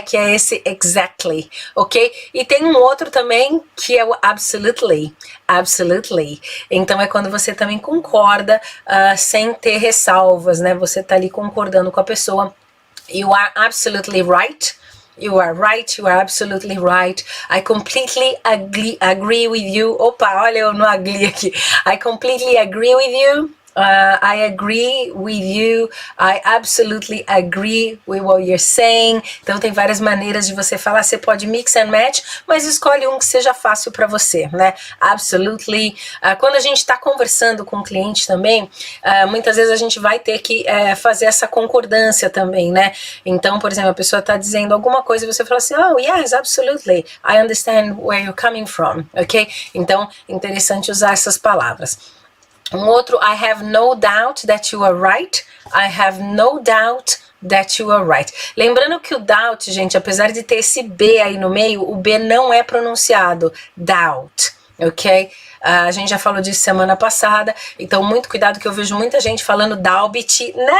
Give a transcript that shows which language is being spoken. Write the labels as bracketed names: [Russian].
[Portuguese] Que é esse exactly, ok? E tem um outro também que é o absolutely. Absolutely. Então é quando você também concorda sem ter ressalvas, né? Você tá ali concordando com a pessoa. [English] You are absolutely right. You are right, you are absolutely right. I completely agree with you. [Portuguese] Opa, olha eu no agree aqui. [English] I completely agree with you. I agree with you. I absolutely agree with what you're saying. [Portuguese] Então tem várias maneiras de você falar. Você pode [English] mix and match, [Portuguese] mas escolhe um que seja fácil para você, né? Absolutely. Quando a gente está conversando com o cliente também, muitas vezes a gente vai ter que fazer essa concordância também, né? Então, por exemplo, a pessoa está dizendo alguma coisa e você fala assim, [English] oh yes, absolutely. I understand where you're coming from, ok? [Portuguese] Então, interessante usar essas palavras. Um outro, [English] I have no doubt that you are right. I have no doubt that you are right. [Portuguese] Lembrando que o doubt, gente, apesar de ter esse B aí no meio, o B não é pronunciado. Doubt, ok? A gente já falou disso semana passada, então muito cuidado que eu vejo muita gente falando doubt.